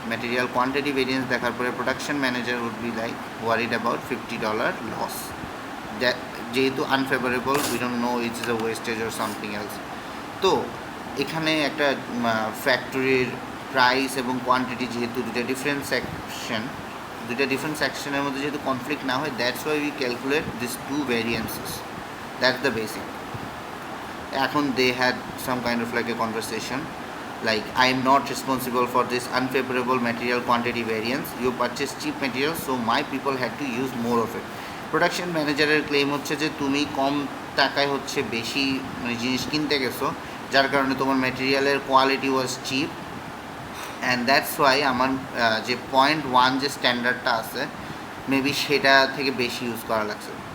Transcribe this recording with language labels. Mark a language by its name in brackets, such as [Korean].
[English] Material quantity variance দেখার পরে production manager would be like worried about $50 loss, যেহেতু unfavourable, we don't know it's is a wastage or something else. [Bangla] তো এখানে একটা ফ্যাক্টরির price এবং কোয়ান্টিটি যেহেতু দুটো ডিফারেন্ট সেকশন, দুইটা ডিফারেন্ট সেকশনের মধ্যে যেহেতু কনফ্লিক্ট না হয়, [English] That's why we calculate this two variances, that's the basic. [Bangla] এখন [English] They had some kind of like a conversation like I am not responsible for this unfavorable material quantity variance, you purchase cheap material so my people had to use more of it. [Bangla] Production ম্যানেজারের claim হচ্ছে যে তুমি কম টাকায় হচ্ছে বেশি মানে জিনিস কিনতে গেছো, যার কারণে তোমার ম্যাটেরিয়ালের quality [English] was cheap, and that's why [Bangla] আমার যে 0.1 যে স্ট্যান্ডার্ডটা আছে মেবি সেটা থেকে বেশি ইউজ করা লাগছে।